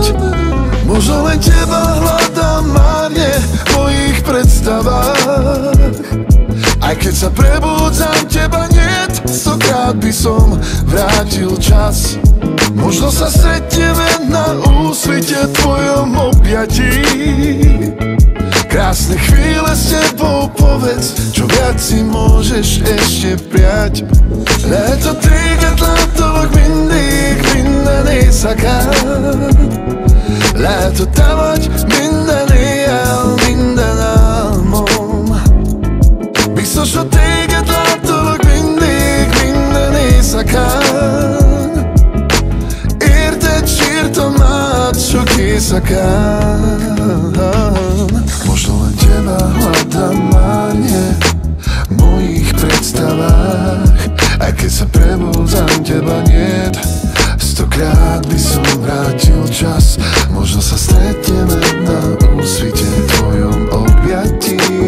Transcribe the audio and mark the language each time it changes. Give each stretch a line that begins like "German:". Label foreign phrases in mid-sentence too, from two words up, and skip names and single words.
Slovak: Možno len teba hľadám márne v mojich predstavách, aj keď sa prebúdzam, teba niet, stokrát by som vrátil čas. Možno sa stretneme na úsvite tvojom objatí. Krásne chvíle s tebou, povedz, čo viac si môžeš ešte prijať.
Hungarian: Lehet, hogy téged láttalak mindig, minden éjszakán. Lehet, hogy te vagy minden éjjel, minden álmom. Biztos, hogy téged láttalak mindig, minden éjszakán. Érted, sírtam át sok éjszakán.
Slovak: Možno len teba hľadám márne v mojich predstavách, aj keď sa prebúdzam, teba niet, stokrát by som vrátil čas. Možno sa stretneme na úsvite tvojom objatí.